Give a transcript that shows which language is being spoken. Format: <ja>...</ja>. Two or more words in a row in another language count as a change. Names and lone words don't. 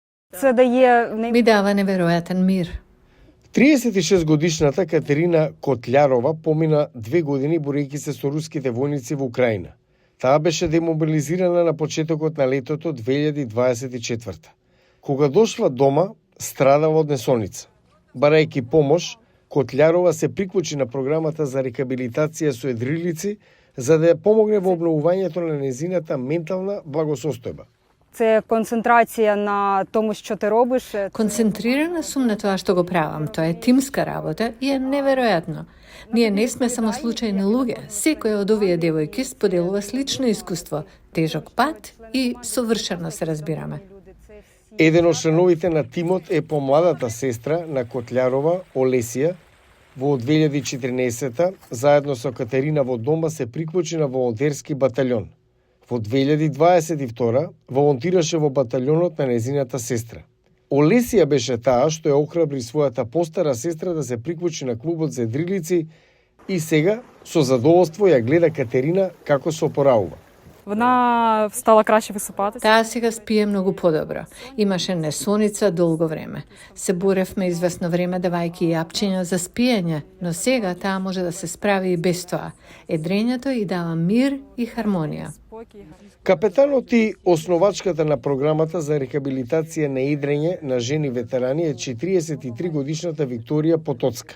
<uk>Це дає</uk> <mk>Ми дава невероятен мир. 36-годишната Катерина Котлярова помина 2 години борејќи се со руските војници во Украина. Таа беше демобилизирана на почетокот на летото 2024. Кога дошла дома, страдава од несоница. Барајќи помош, Котлярова се приклучи на програмата за рехабилитација со едрилици, за да ја помогне во обновувањето на незината ментална благосостојба.</mk> <uk>це концентрація на тому, що ти робиш.</uk> <mk>Концентрирана сум на тоа што го правам. Тоа е тимска работа и е неверојатно. Ние не сме само случајни луѓе. Секоја од овие девојки споделува слично искуство, тежок пат и совршено се разбираме. Еден од членовите на тимот е помладата сестра на Котлярова, Олесија. Во 2014 заедно со Катерина во дома се приклучи на волонтерски батальон. Во 2022 волонтираше во батальонот на незината сестра. Олесија беше таа што ја охрабри својата постара сестра да се приклучи на клубот за едрилици и сега со задоволство ја гледа Катерина како се опоравува.</mk> <uk>Вона стала краще висипатися.</uk> <mk>Таа сега спие многу подобро. Имаше несоница долго време. Се боревме известно време давајќи јапчиња за спиење, но сега таа може да се справи и без тоа. Едрењето и дава мир и хармонија. Капетанот и основачката на програмата за рехабилитација на едрење на жени ветерани е 43 годишната Викторија Потоцка.</mk>